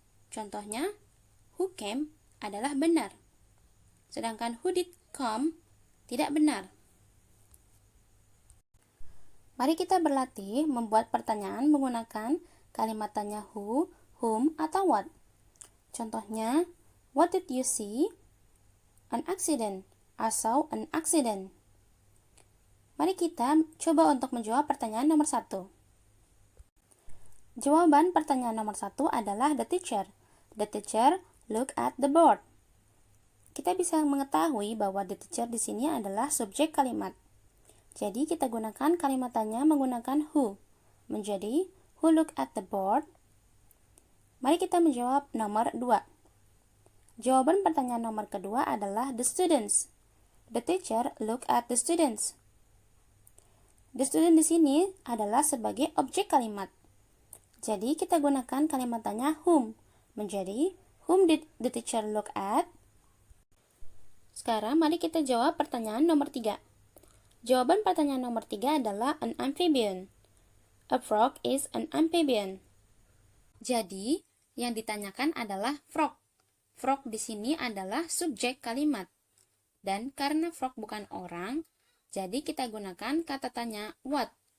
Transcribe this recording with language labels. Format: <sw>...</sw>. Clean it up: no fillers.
<id>Contohnya,</id> <en>who came</en> <id>adalah benar. Sedangkan</id> <en>who did come</en> <id>tidak benar. Mari kita berlatih membuat pertanyaan menggunakan kalimat tanya who, whom, atau what.</id> <en>Contohnya, what did you see? An accident. I saw an accident.</en> <id>Mari kita coba untuk menjawab pertanyaan nomor 1. Jawaban pertanyaan nomor 1 adalah</id> <en>the teacher. The teacher look at the board.</en> <id>Kita bisa mengetahui bahwa</id> <en>the teacher</en> <id>di sini adalah subjek kalimat. Jadi kita gunakan kalimat tanya menggunakan who.</id> <en>Menjadi who look at the board.</en> <id>Mari kita menjawab nomor 2. Jawaban pertanyaan nomor kedua adalah</id> <en>the students. The teacher look at the students.</en> <id>The student di sini adalah sebagai objek kalimat. Jadi kita gunakan kalimat tanya whom.</id> <en>Menjadi whom did the teacher look at?</en> <id>Sekarang mari kita jawab pertanyaan nomor 3. Jawaban pertanyaan nomor 3 adalah</id> <en>an amphibian. A frog is an amphibian.</en> <id>Jadi, yang ditanyakan adalah frog. Frog di sini adalah subjek kalimat. Dan karena frog bukan orang, jadi kita gunakan kata tanya what.</id>